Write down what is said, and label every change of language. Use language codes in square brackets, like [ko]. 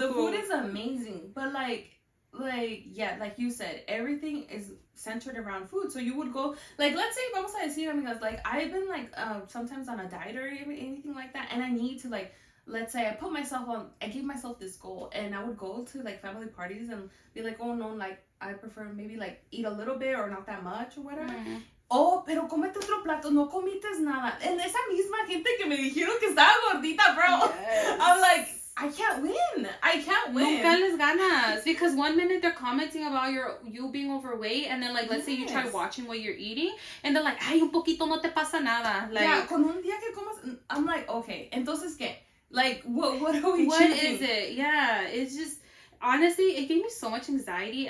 [en] The food is amazing, but like, yeah, like you said, everything is centered around food. So you would go, like, let's say, [es] vamos a decir, amigas, [en] like, I've been, like, sometimes on a diet or anything like that, and I need to, like, let's say I gave myself this goal, and I would go to, like, family parties and be like, oh, no, like, I prefer maybe, like, eat a little bit or not that much or whatever. Mm-hmm. [es] Oh, pero cómete otro plato, no comites nada. And esa misma gente que me dijeron que estaba gordita, bro. [en] Yes. I'm like, I can't win. [es] Nunca les ganas. [en] Because one minute they're commenting about you being overweight, and then, like, let's say you try watching what you're eating, and they're like, [es] ay, un poquito no te pasa nada. [en] Like, yeah, [es] con un día que comas, [en] I'm like, okay, [es] entonces qué? [en] Like, what are we What choosing? is it? Yeah, it's just, honestly, it gave me so much anxiety.